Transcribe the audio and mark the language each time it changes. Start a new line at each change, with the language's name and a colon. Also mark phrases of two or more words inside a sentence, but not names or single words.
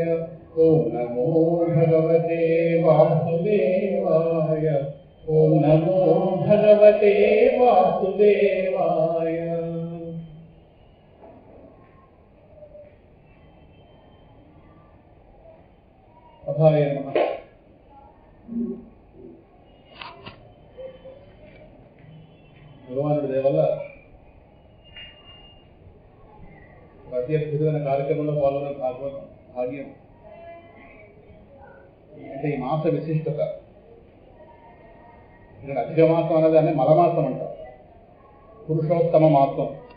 Sanskrit: ओम नमो भगवते वासुदेवाय। ओम नमो भगवते वासुदेवाय। अभाय नमः।
Telugu: భగవానుడి దయ వల్ల అతి అద్భుతమైన కార్యక్రమంలో పాల్గొనే భాగ్యం. అంటే ఈ మాస విశిష్టత, ఇక్కడ అధిక మాసం అనేదాన్ని మలమాసం అంటారు, పురుషోత్తమ మాసం.